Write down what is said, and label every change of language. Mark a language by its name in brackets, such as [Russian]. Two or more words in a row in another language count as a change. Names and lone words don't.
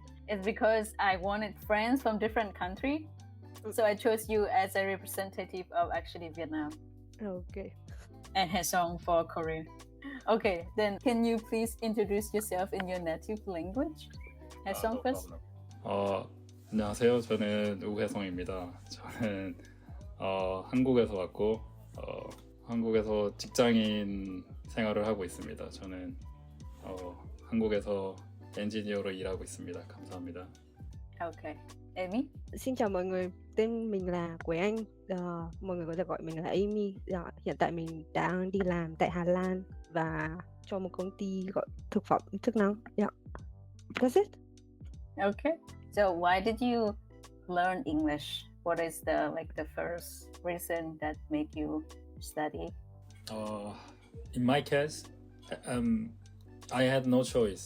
[English] It's because I wanted friends from different countries. So I chose you as a representative of actually Vietnam. Okay. And Haesong for Korea. Okay, then can you please introduce yourself in your native language? Haesong first. [Korean] 안녕하세요. 저는 우혜성입니다. 저는 한국에서 왔고 한국에서 직장인 생활을 하고 있습니다. 저는 한국에서 엔지니어로 일하고 있습니다. 감사합니다. [English] Okay. Amy? [Vietnamese] Xin chào mọi người, tên mình là Quế Anh, mọi người có thể gọi mình là Amy. Hiện tại mình đang đi làm tại Hà Lan và cho một công ty gọi thực phẩm chức năng. [English] Yeah. That's it. Okay. So why did you learn English? What is the first reason that make you study? In my case, I had no choice.